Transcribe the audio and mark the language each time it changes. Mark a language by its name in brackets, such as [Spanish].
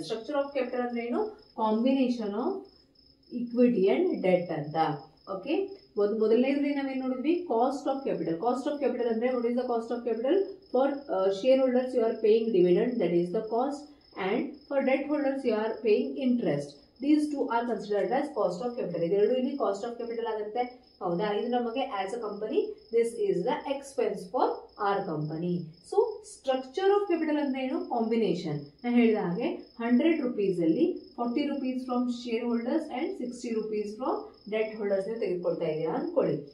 [Kannada] Structure of capital ಅಂದ್ರೆ ಏನು? [English] combination of equity and debt [Kannada] ಅಂತ. ಓಕೆ, ಮೊದಲನೇದ್ರಲ್ಲಿ ನಾವೇನು ನೋಡಿದ್ವಿ? Cost of capital. [English] Cost of capital ಅಂದ್ರೆ what is the cost of capital? For share holders you are paying dividend, that is the cost, and for debt holders you are paying interest. These two are considered as cost of capital. [Kannada] ಇದೆರಡು ಇಲ್ಲಿ cost of capital ಆಗುತ್ತೆ. ಹೌದಾ? ಇದು ನಮಗೆ [English] As a company this is the expense for our company. [Kannada] So structure of capital ಅಂದ್ರೆ ಏನು? Combination. ನಾನು ಹೇಳಿದ ಹಾಗೆ 100 rupees ಅಲ್ಲಿ 40 rupees from share holders and 60 rupees from debt holders ತೆಗೆದುಕೊಳ್ತಾ ಇದ್ದೀರಾ ಅನ್ಕೊಳ್ಳಿ.